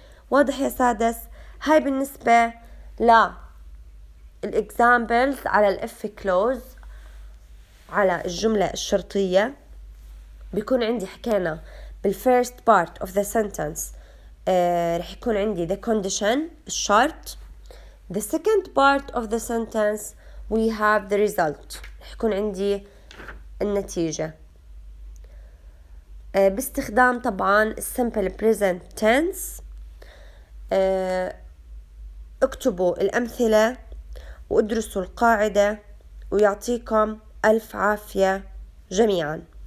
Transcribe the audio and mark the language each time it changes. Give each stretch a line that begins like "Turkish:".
Arabic: واضح يا سادس؟ هاي بالنسبة للإكزامبلز على الإف كلوز على الجملة الشرطية. بيكون عندي حكينا بال
English: first part of the sentence
Arabic: رح يكون عندي
English: the condition
Arabic: الشرط.
English: The second part of the sentence we have the result.
Arabic: رح يكون عندي النتيجة باستخدام طبعا
English: simple present tense.
Arabic: اكتبوا الأمثلة وادرسوا القاعدة ويعطيكم ألف عافية جميعا.